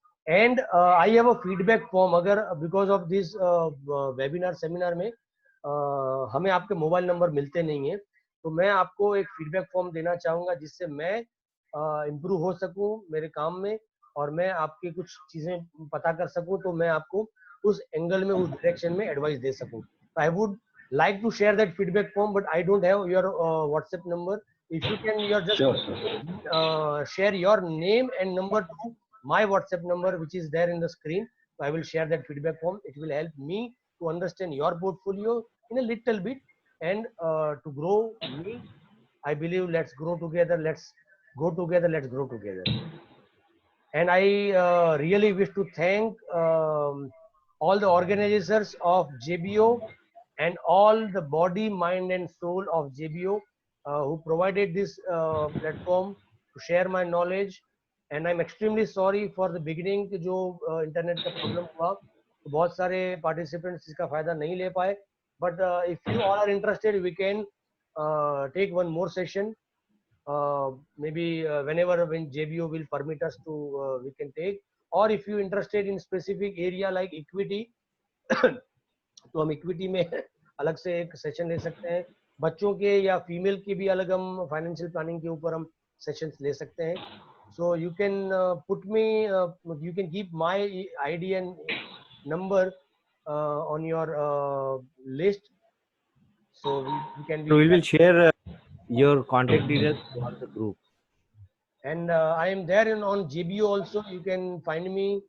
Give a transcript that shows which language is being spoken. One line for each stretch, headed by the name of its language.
English: and I have a feedback form,
Hindi: अगर
English: because of this webinar
Hindi: seminar में हमें आपके मोबाइल नंबर मिलते नहीं है, तो मैं आपको एक फीडबैक फॉर्म देना चाहूँगा जिससे मैं इम्प्रूव हो सकूँ मेरे काम में, और मैं आपकी कुछ चीज़ें पता कर सकूँ, तो मैं आपको उस एंगल में, उस डायरेक्शन में एडवाइस दे सकूँ।
English: I would like to share that feedback form, but I don't have your WhatsApp number. If you can, you just share your name and number to my WhatsApp number, which is there in the screen. So I will share that feedback form. It will help me to understand your portfolio in a little bit and to grow me. I believe let's grow together. Let's go together. Let's grow together. And I really wish to thank all the organizers of JBO and all the body, mind and soul of JBO who provided this platform to share my knowledge. And I'm extremely sorry for the beginning
Hindi: कि जो internet का problem हुआ तो बहुत सारे participants इसका फायदा नहीं ले पाए,
English: but if you all are interested we can take one more session, maybe whenever when JBO will permit us to we can take,
Hindi: और
English: if you interested in specific area like equity
Hindi: तो हम equity में अलग से एक session ले सकते हैं, बच्चों के या फीमेल के भी अलग हम फाइनेंशियल प्लानिंग के ऊपर हम सेशंस ले सकते हैं.
English: So you can put me, you can keep my ID and number on your list. So we can. So we will share your contact details for the group. And I am there on JBO also. You can find me.